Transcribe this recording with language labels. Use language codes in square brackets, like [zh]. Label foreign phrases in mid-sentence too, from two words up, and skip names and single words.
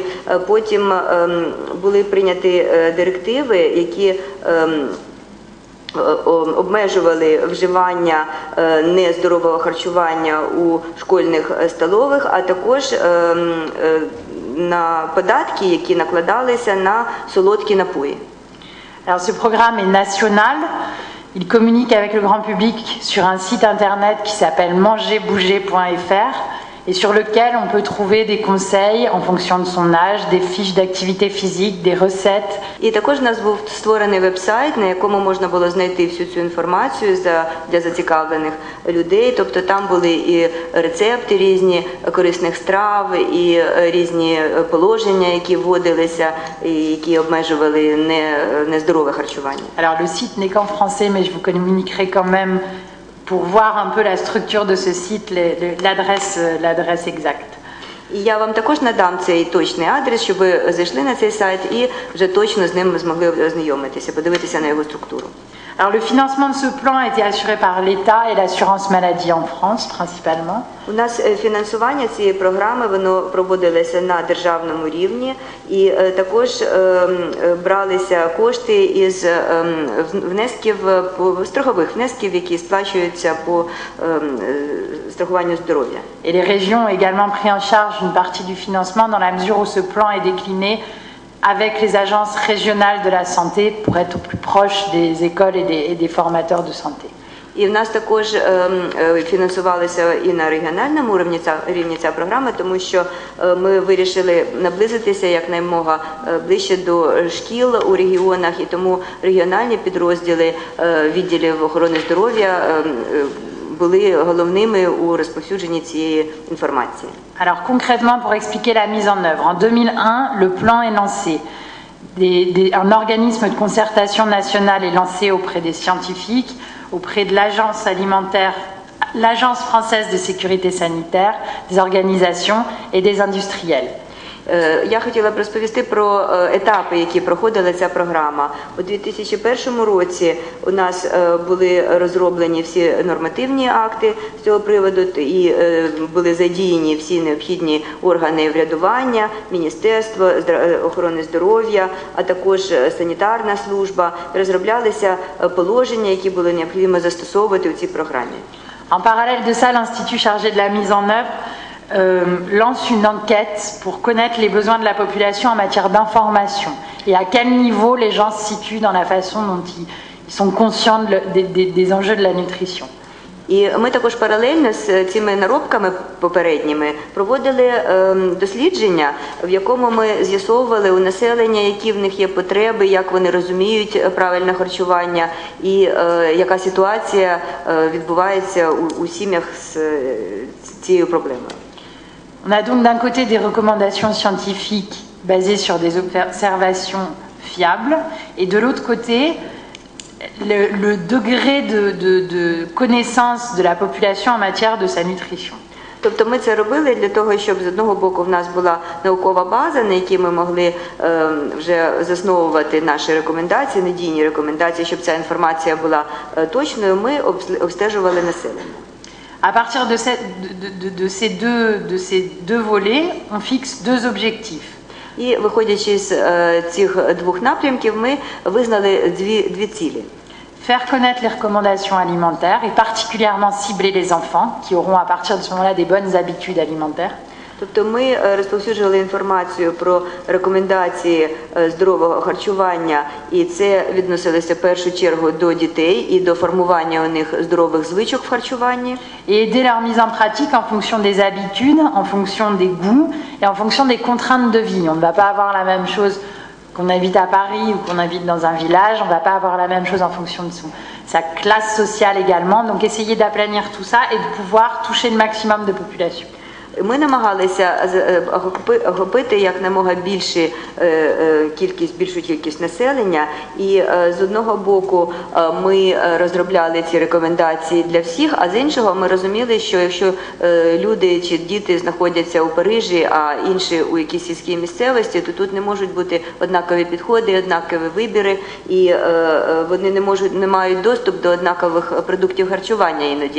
[uk] Потім були прийняті директиви, які обмежували вживання нездорового харчування у школьних столових, а також на податки, які накладалися на солодкі напої. [fr] Alors ce programme est national, il communique avec le grand public sur un site internet qui s'appelle mangerbouger.fr et sur lequel on peut trouver des conseils en fonction de son âge, des fiches d'activité physique, des recettes. [uk] І також у нас був створений веб-сайт, на якому можна було знайти всю цю інформацію для зацікавлених людей. Тобто там були і рецепти різні корисних страв, і різні положення, які вводилися, і які обмежували нездорове харчування. [fr] Alors le site n'est qu'en français, mais je vous communiquerai quand même pour voir un peu la structure de ce site, l'adresse exacte. [uk] І я вам також надам цей точний адрес, щоб ви зайшли на цей сайт і вже точно з ним змогли ознайомитися, подивитися на його структуру. [fr] Alors le financement de ce plan a été assuré par l'État et l'assurance maladie en France principalement. [uk] У нас фінансування цієї програми воно проводилося на державному рівні і також бралися кошти із внесків, страхових внесків, які сплачуються по страхуванню здоров'я. [fr] Et les régions ont également pris en charge une partie du financement dans la mesure où ce plan est décliné avec les agences régionales de la santé pour être au plus proche des écoles et des formateurs de santé. [uk] І в нас також фінансувалися і на регіональному рівні ця програма, тому що ми вирішили наблизитися якнаймога ближче до шкіл у регіонах, і тому регіональні підрозділи відділів охорони здоров'я були головними у розповсюдженні цієї інформації. [fr] Alors concrètement, pour expliquer la mise en œuvre, en 2001, le plan est lancé. Un organisme de concertation nationale est lancé auprès des scientifiques, auprès de l'agence alimentaire, l'agence française de sécurité sanitaire, des organisations et des industriels. [uk] Я хотіла б розповісти про етапи, які проходила ця програма. У 2001 році у нас були розроблені всі нормативні акти з цього приводу і були задіяні всі необхідні органи врядування, Міністерство охорони здоров'я, а також санітарна служба. Розроблялися положення, які було необхідно застосовувати у цій програмі. [fr] En parallèle de ça, l'Institut chargé de la mise en œuvre lance une enquête pour connaître les besoins de la population en matière d'information et à quel niveau les gens se situent dans la façon dont ils sont conscients des enjeux de la nutrition. [uk] І ми також паралельно з цими наробками попередніми проводили дослідження, в якому ми з'ясовували у населення, які в них є потреби, як вони розуміють правильне харчування і яка ситуація відбувається у сім'ях з цією проблемою. [fr] On a donc d'un côté des recommandations scientifiques basées sur des observations fiables et de l'autre côté le degré de connaissance de la population en matière de sa nutrition. [uk] Тобто ми це робили для того, щоб з одного боку в нас була наукова база, на якій ми могли вже засновувати наші рекомендації, надійні рекомендації, щоб ця інформація була точною, ми обстежували населення. [fr] À partir de ces deux volets, on fixe deux objectifs. [uk] І виходячи з цих двох напрямків, ми визнали дві цілі. [fr] Faire connaître les recommandations alimentaires et particulièrement cibler les enfants qui auront à partir de ce moment-là des bonnes habitudes alimentaires. [uk] Тобто ми розповсюджували інформацію про рекомендації здорового харчування, і це відносилося в першу чергу до дітей і до формування у них здорових звичок в харчуванні. [fr] Et aider leur mise en pratique en fonction des habitudes, en fonction des goûts et en fonction des contraintes de vie. On ne va pas avoir la même chose qu'on habite à Paris ou qu'on habite dans un village, on ne va pas avoir la même chose en fonction de sa classe sociale également. Donc essayer d'aplanir tout ça et de pouvoir toucher le maximum de population. [uk] Ми намагалися охопити якомога більшу кількість населення, і з одного боку ми розробляли ці рекомендації для всіх, а з іншого ми розуміли, що якщо люди чи діти знаходяться у Парижі, а інші у якійсь сільській місцевості, то тут не можуть бути однакові підходи, однакові вибіри, і вони не мають доступ до однакових продуктів харчування іноді.